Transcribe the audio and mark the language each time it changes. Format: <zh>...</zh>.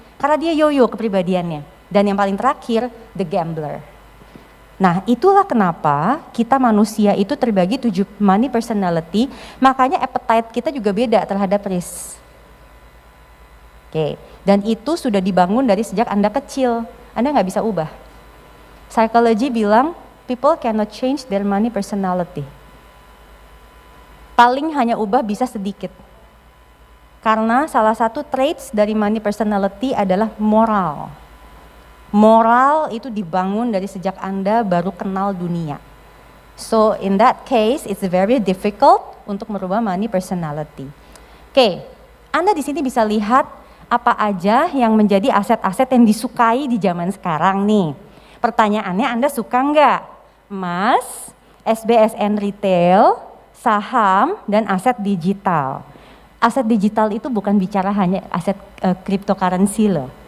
<id>Karena dia yoyo kepribadiannya. Dan yang paling terakhir,</id> <en>the gambler.</en> <id>Nah, itulah kenapa kita manusia itu terbagi 7 money personality, makanya appetite kita juga beda terhadap risk. Oke, dan itu sudah dibangun dari sejak Anda kecil, Anda nggak bisa ubah.</id> <en>Psychology</en> <id>bilang,</id> <en>people cannot change their money personality.</en> <id>Paling hanya ubah bisa sedikit. Karena salah satu traits dari money personality adalah moral. Moral itu dibangun dari sejak Anda baru kenal dunia.</id> <en>So in that case, it's very difficult</en> <id>untuk merubah</id> <en>money personality.</en> <id>Oke, Anda di sini bisa lihat apa aja yang menjadi aset-aset yang disukai di zaman sekarang nih. Pertanyaannya, Anda suka nggak? Emas, SBSN retail, saham, dan aset digital. Aset digital itu bukan bicara hanya aset cryptocurrency loh.</id>